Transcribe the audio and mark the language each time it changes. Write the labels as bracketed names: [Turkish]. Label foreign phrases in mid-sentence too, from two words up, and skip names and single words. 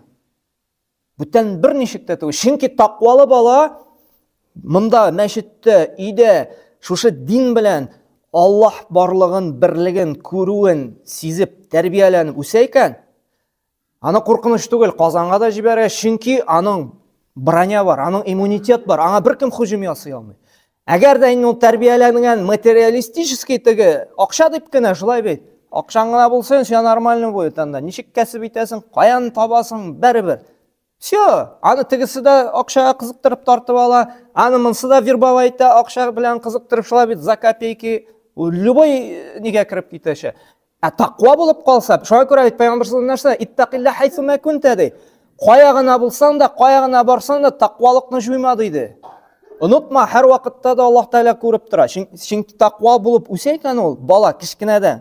[Tatar] Бүтән бер ничек тә түгел. Чөнки тақвалы бала монда мәчеттә, өйдә шушы дин белән Аллаһ барлыгын, берлеген, күрүен сизеп, тәрбияләнеп үсә икән, аны куркыныч түгел, Казанга да җибәрә, чөнки аның броня бар, аның иммунитет бар, аңа беркем һөҗүм ясый алмый. Әгәр дә ул тәрбияләнгән материалистический теге акча дип кенә шулай бит. Акчаң гына булса, син [Russian] нормально будет [Tatar] анда. Ничек кәсеп итәсең, каян табасың, бәрбер. Все, аны тегесе дә акчага кызыктырып тартып ала, аны монсы да вербовайта акча белән кызыктырып шулай бит [Russian] за копейки. [Tatar] Любой нигә кирип китәчә. Тақва булып калса, шуңа күрә бит Пәйгамбер [Arabic] صلى الله عليه وسلم اتق الله حيثما كنت [Tatar] ди. Кая гына булсаң да, кая гына барсаң да тақвалыкны җуйма диде. Онытма, һәр вакытта да Аллаһ Тәала күреп тора. Чөнки тақва булып үсә икән ул бала кичкенәдән.